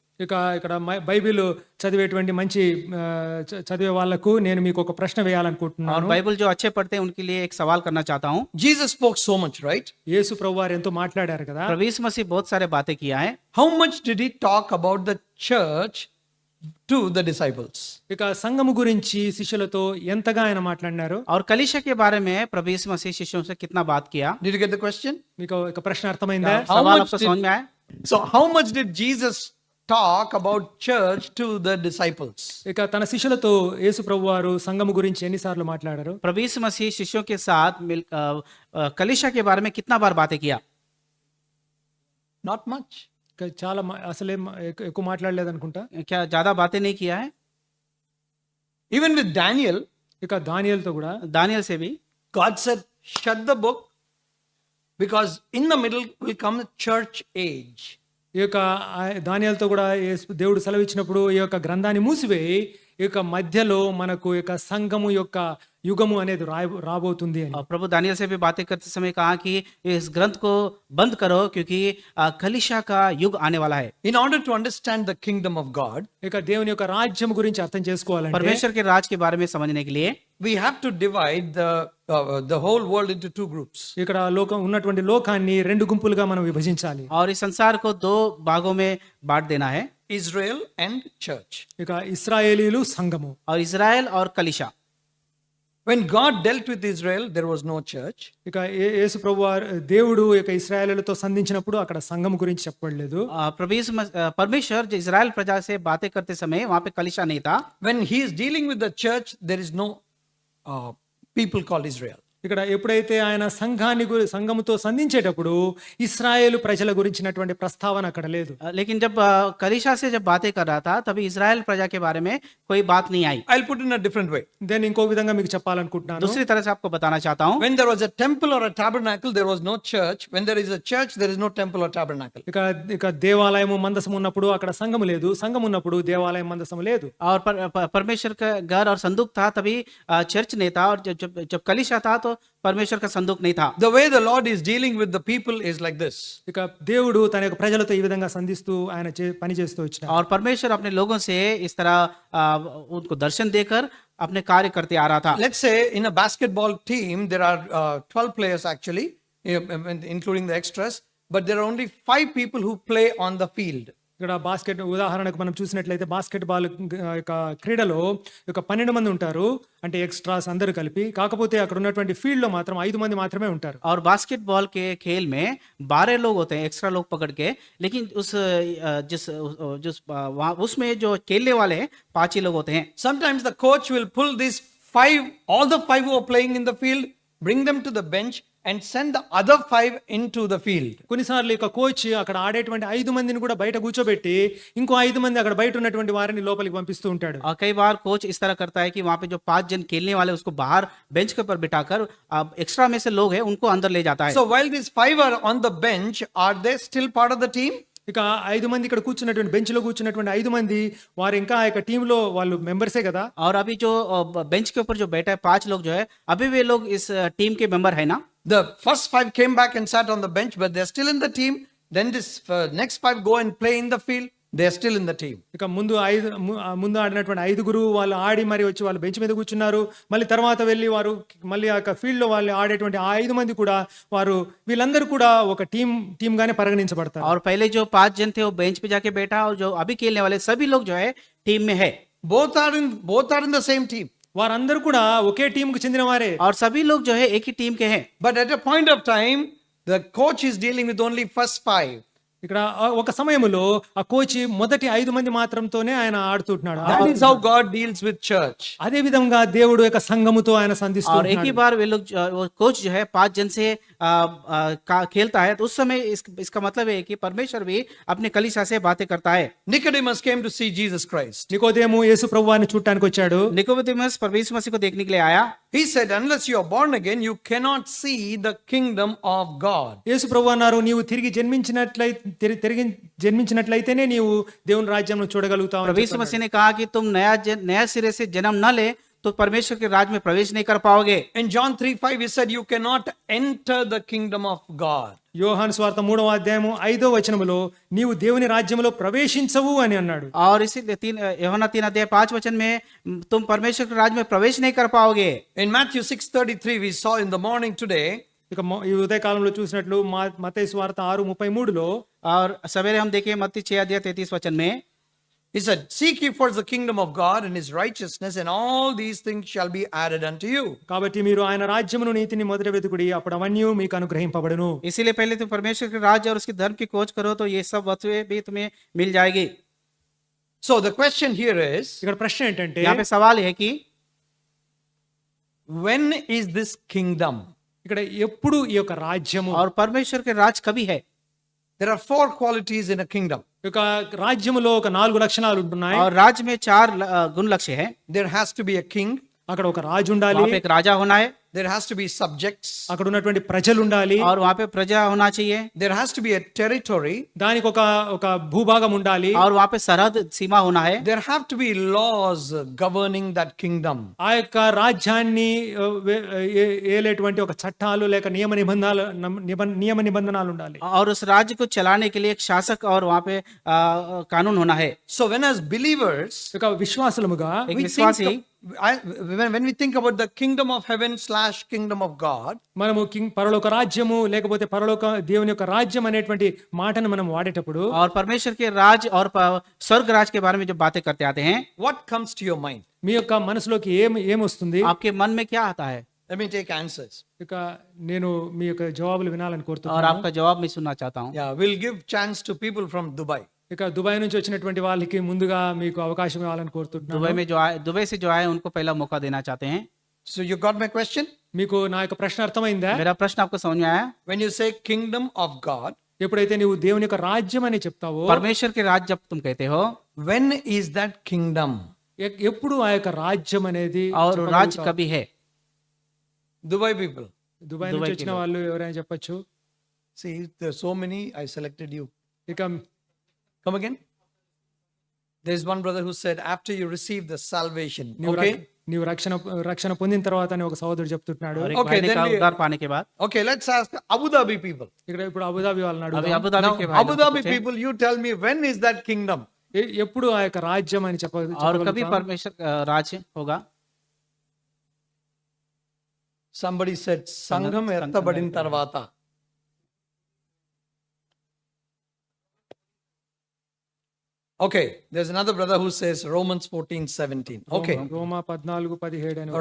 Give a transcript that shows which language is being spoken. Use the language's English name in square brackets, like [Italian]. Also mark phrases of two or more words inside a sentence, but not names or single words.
[Telugu] ఇక ఇక్కడ బైబిల్ చదివేటువంటి మంచి చదివే వాళ్లకు నేను మీకు ఒక ప్రశ్న [Hindi] और [Telugu] వేయాలనుకుంటున్నాను. [Hindi] बाइबल जो अच्छे पढ़ते हैं उनके लिए एक सवाल करना चाहता हूँ. [English] Jesus spoke so much, right? [Telugu] యేసు ప్రభు వారు ఎంతో మాట్లాడారు కదా. [Hindi] प्रभु यीशु मसीह बहुत सारे बातें किया है. [English] How much did he talk about the church to the disciples? [Telugu] ఇక సంఘము గురించి శిష్యులతో ఎంతగా ఆయన మాట్లాడినారు. [Hindi] और कलीसिया के बारे में प्रभु यीशु मसीह शिष्यों से कितना बात किया? [English] Did you get the question? [Telugu] మీకు ఒక ప్రశ్న అర్థమైందా? [English] How [Hindi] सवाल [English] much [Hindi] आपको [English] did- [Hindi] समझ में आया? [English] So how much did Jesus talk about church to the disciples? [Telugu] ఇక తన శిష్యులతో యేసు ప్రభు వారు సంఘము గురించి ఎన్నిసార్లు మాట్లాడారు? [Hindi] प्रभु यीशु मसीह शिष्यों के साथ कलीसिया के बारे में कितना बार बातें किया? [English] Not much. [Telugu] ఇక చాలా అసలే ఎక్కువ మాట్లాడలేదు అనుకుంటా. [Hindi] क्या ज्यादा बातें नहीं किया है? [English] Even with Daniel, [Telugu] ఇక దానియేలుతో కూడా [Hindi] दानियल से भी [English] God said, shut the book because in the middle will come the church age. [Telugu] ఈ యొక్క దానియేలుతో కూడా దేవుడు సెలవిచ్చినప్పుడు ఈ యొక్క గ్రంథాన్ని మూసివేయి, ఈ యొక్క మధ్యలో మనకు ఈ యొక్క సంఘము యొక్క యుగము అనేది రాబోతుంది అని. [Hindi] और प्रभु दानियल से भी बातें करते समय कहा कि इस ग्रंथ को बंद करो क्योंकि कलीसिया का युग आने वाला है. [English] In order to understand the kingdom of God, [Telugu] ఇక దేవుని యొక్క రాజ్యం గురించి అర్థం చేసుకోవాలంటే [Hindi] परमेश्वर के राज के बारे में समझने के लिए [English] we have to divide the whole world into two groups. [Telugu] ఇక్కడ లోకం ఉన్నటువంటి లోకాన్ని రెండు గుంపులుగా మనం విభజించాలి. [Hindi] और इस संसार को दो भागों में बांट देना है, [English] Israel and church. [Telugu] ఇక ఇశ్రాయేలీలు సంఘము. [Hindi] और इजराइल और कलीशा. [English] When God dealt with Israel, there was no church. [Telugu] ఇక యేసు ప్రభువారు దేవుడు ఇక ఇశ్రాయేలీలతో సంధించినప్పుడు అక్కడ సంఘం గురించి చెప్పబడలేదు. [Hindi] परमेश्वर जो इजराइल प्रजा से बातें करते समय वहां पे कलीशा नहीं था. [English] When he is dealing with the church, there is no people called Israel. [Telugu] ఇక్కడ ఎప్పుడైతే ఆయన సంఘముతో సంధించేటప్పుడు ఇశ్రాయేలు ప్రజల గురించినటువంటి ప్రస్తావన అక్కడ లేదు. [Hindi] लेकिन जब कलीशा से जब बातें कर रहा था तभी इजराइल प्रजा के बारे में कोई बात नहीं आई. [English] I'll put it in a different way. [Telugu] నేను ఇంకో విధంగా మీకు చెప్పాలనుకుంటున్నాను. [Hindi] दूसरी तरह से आपको बताना चाहता हूँ. [English] When there was a temple or a tabernacle, there was no church. When there is a church, there is no temple or tabernacle. [Telugu] ఇక దేవాలయము మందసం ఉన్నప్పుడు అక్కడ సంఘము లేదు, సంఘం ఉన్నప్పుడు దేవాలయం మందసం లేదు. [Hindi] और परमेश्वर का घर और संदूक था तभी चर्च नहीं था, और जब कलीशा था तो परमेश्वर का संदूक नहीं था. [English] The way the Lord is dealing with the people is like this. [Telugu] ఇక దేవుడు తన యొక్క ప్రజలతో ఈ విధంగా సంధిస్తూ ఆయన పని చేస్తూ వచ్చినారు. [Hindi] और परमेश्वर अपने लोगों से इस तरह उनको दर्शन देकर अपने कार्य करते आ रहा था. [English] Let's say in a basketball team, there are 12 players actually, including the extras, but there are only 5 people who play on the field. [Telugu] ఇక్కడ ఉదాహరణకు మనం చూసినట్లయితే బాస్కెట్ బాల్ యొక్క క్రీడలో 12 మంది ఉంటారు, అంటే ఎక్స్ట్రాస్ అందరూ కలిపి. కాకపోతే అక్కడ ఉన్నటువంటి ఫీల్డ్ లో మాత్రం 5 మంది మాత్రమే ఉంటారు. [Hindi] और बास्केटबॉल के खेल में 12 लोग होते हैं, एक्स्ट्रा लोग पकड़ के, लेकिन उसमें जो खेलने वाले हैं 5 ही लोग होते हैं. [English] Sometimes the coach will pull these 5, all the 5 who are playing in the field, bring them to the bench and send the other 5 into the field. [Telugu] కొన్నిసార్లు ఇక కోచ్ అక్కడ ఆడేటువంటి 5 మందిని కూడా బయట కూర్చోబెట్టి ఇంకో 5 మంది అక్కడ బయట ఉన్నటువంటి వారిని లోపలికి పంపిస్తూ ఉంటాడు. [Hindi] और कई बार कोच इस तरह करता है कि वहां पे जो 5 जन खेलने वाले उसको बाहर बेंच के ऊपर बिठाकर एक्स्ट्रा में से लोग हैं उनको अंदर ले जाता है. [English] So while these 5 are on the bench, are they still part of the team? [Telugu] ఇక 5 మంది ఇక్కడ కూర్చున్నటువంటి బెంచ్ లో కూర్చున్నటువంటి 5 మంది వారు ఇంకా ఆ యొక్క టీమ్ లో వాళ్ళు మెంబర్సే కదా. [Hindi] और अभी जो बेंच के ऊपर जो बैठा है 5 लोग जो है अभी वे लोग इस टीम के मेंबर है ना. [English] The first 5 came back and sat on the bench, but they're still in the team. Then this next 5 go and play in the field. They're still in the team. [Telugu] ఇక ముందు ఆడినటువంటి 5గురు వాళ్ళు ఆడి మరి వచ్చి వాళ్ళు బెంచ్ మీద కూర్చున్నారు. మళ్ళీ తర్వాత వెళ్ళి వారు మళ్ళీ ఆ ఫీల్డ్ లో వాళ్ళు ఆడేటువంటి ఆ 5 మంది కూడా వారు వీళ్ళందరూ కూడా ఒక టీమ్ గానే పరిగణించబడతారు. [Hindi] और पहले जो 5 जन थे वो बेंच पे जाके बैठा, और जो अभी खेलने वाले सभी लोग जो है टीम में है. [English] Both are in the same team. [Telugu] వారందరూ కూడా ఒకే టీం కు చెందిన వారే. [Hindi] और सभी लोग जो है एक ही टीम के हैं. [English] But at a point of time, the coach is dealing with only first 5. [Telugu] ఇక్కడ ఒక సమయంలో ఆ కోచ్ మొదటి 5 మంది మాత్రంతోనే ఆయన ఆడుతున్నాడు. [English] That is how God deals with church. [Telugu] అదే విధంగా దేవుడు యొక్క సంఘముతో ఆయన సంధిస్తూ [Hindi] और एक ही बार वे लोग वो कोच जो है 5 जन से खेलता है, तो उस समय इसका मतलब है कि परमेश्वर भी अपने कलीसिया से बातें करता है. [English] Nicodemus came to see Jesus Christ. [Telugu] నికోదేము యేసు ప్రభువాన్ని చూడటానికి వచ్చాడు. [Hindi] निकोदेमुस परमेश्वर मसीह को देखने के लिए आया. [English] He said, unless you are born again, you cannot see the kingdom of God. [Telugu] యేసు ప్రభు అన్నారు, నీవు తిరిగి జన్మించినట్లయితేనే నీవు దేవుని రాజ్యం చూడగలుగుతావు. [Hindi] परमेश्वर मसीह ने कहा कि तुम नया सिरे से जन्म न ले तो परमेश्वर के राज्य में प्रवेश नहीं कर पाओगे. [English] In John 3:5 he said, you cannot enter the kingdom of God. [Telugu] యోహాను సువార్త 3వ అధ్యాయము 5వ వచనములో నీవు దేవుని రాజ్యములో ప్రవేశించవు అని అన్నాడు. [Hindi] और इसी यूहन्ना 3 अध्याय 5 वचन में तुम परमेश्वर के राज्य में प्रवेश नहीं कर पाओगे. [English] In Matthew 6:33 we saw in the morning today, [Telugu] ఇక ఈ ఉదయ కాలంలో చూసినట్లు మత్తయి సువార్త 6:33లో, [Hindi] और सवेरे हम देखें मत्ती 6 अध्याय 33 वचन में [English] he said, seek ye first the kingdom of God and his righteousness, and all these things shall be added unto you. [Telugu] కాబట్టి మీరు ఆయన రాజ్యమును నీతిని మొదట వెతుకుడి, అప్పుడు అవన్నీ మీకు అనుగ్రహింపబడును. [Hindi] इसीलिए पहले तुम परमेश्वर के राज्य और उसके धर्म की खोज करो तो ये सब वस्तुएं भी तुम्हें मिल जाएगी. [English] So the question here is, [Telugu] ఇక్కడ ప్రశ్న ఏంటంటే, [Hindi] यहाँ पे सवाल है कि [English] when is this kingdom? [Telugu] ఇక్కడ ఎప్పుడు ఈ యొక్క రాజ్యము, [Hindi] और परमेश्वर के राज कभी है. [English] There are 4 qualities in a kingdom. [Telugu] ఈ యొక్క రాజ్యములో ఒక 4 లక్షణాలు ఉంటున్నాయి. [Hindi] और राज्य में 4 गुण लक्ष्य है. [English] There has to be a king. [Telugu] అక్కడ ఒక రాజు ఉండాలి, [Hindi] वहाँ पे एक राजा होना है. [English] There has to be subjects. [Telugu] అక్కడ ఉన్నటువంటి ప్రజలు ఉండాలి, [Hindi] और वहाँ पे प्रजा होना चाहिए. [English] There has to be a territory. [Telugu] దానికి ఒక భూభాగం ఉండాలి, [Hindi] और वहाँ पे सरहद सीमा होना है. [English] There have to be laws governing that kingdom. [Telugu] ఆ యొక్క రాజ్యాన్ని ఏలేటువంటి ఒక చట్టాలు లేక నియమ నిబంధనలు ఉండాలి. [Hindi] और उस राज्य को चलाने के लिए एक शासक और वहाँ पे [English] So [Hindi] कानून होना है. [English] when as believers, [Telugu] ఒక విశ్వాసులముగా [Hindi] एक विश्वासी [English] when we think about the kingdom of heaven / kingdom of God, [Telugu] మనము పరలోక రాజ్యము లేకపోతే పరలోక దేవుని యొక్క రాజ్యం అనేటువంటి మాటను మనం వాడేటప్పుడు [Hindi] और परमेश्वर के राज और स्वर्ग राज के बारे में जब बातें करते आते हैं, [English] what comes to your mind? [Telugu] మీ యొక్క మనసులోకి ఏమొస్తుంది? [Hindi] आपके मन में क्या आता है? [English] Let me take answers. [Telugu] ఇక నేను మీ యొక్క జవాబులు వినాలని [Hindi] और [Telugu] కోరుతున్నాను. [Hindi] आपका जवाब मैं सुनना चाहता हूँ। [English] Yeah, we'll give chance to people from Dubai. [Telugu] ఇక దుబాయ్ నుంచి వచ్చినటువంటి వాళ్ళకి ముందుగా మీకు అవకాశం ఇవ్వాలని కోరుతున్నాను. [Hindi] दुबई से जो आए उनको पहला मौका देना चाहते हैं। [English] So you got my question? [Telugu] మీకు నా యొక్క ప్రశ్న అర్థమైందా? [Hindi] मेरा प्रश्न आपको समझ में आया? [English] When you say kingdom of God, [Telugu] ఎప్పుడైతే నువ్వు దేవుని యొక్క రాజ్యం అని చెప్తావో [Hindi] परमेश्वर के राज जब तुम कहते हो, [English] when is that kingdom? [Telugu] ఎప్పుడు ఆ యొక్క రాజ్యం అనేది [Hindi] और राज कभी है? [English] Dubai people. [Telugu] దుబాయ్ నుంచి వచ్చిన వాళ్ళు ఎవరైనా చెప్పొచ్చు. [English] See, there are so many. I selected you. [Telugu] ఇక [English] Come again. There's one brother who said, after you receive the salvation, [Telugu] నీవు [English] okay? [Telugu] నీవు రక్షణ పొందిన తర్వాత అని ఒక సహోదరుడు చెప్తున్నాడు. [Hindi] और एक [English] Okay, [Hindi] भाई ने [English] then [Hindi] कहा [English] we- [Hindi] उद्धार पाने के बाद, [English] Okay, let's ask Abu Dhabi people. [Telugu] ఇక్కడ ఇప్పుడు అబుదాబి వాళ్ళని [Hindi] अभी [Telugu] అడుగుదాం. [Hindi] अबू धाबी [English] Now, [Hindi] के भाई [English] Abu [Hindi] लोग [English] Dhabi [Hindi] पूछे, [English] people, you tell me, when is that kingdom? [Telugu] ఎప్పుడు ఆ యొక్క రాజ్యం అని [Hindi] और कभी [Telugu] చెప్పగలుగుతాం? [Hindi] परमेश्वर राज होगा? [English] Somebody said, [Telugu] సంఘం ఏర్పడిన తర్వాత. [English] Okay, there's another brother who says Romans 14:17. Okay, [Telugu] రోమా 14:17 అని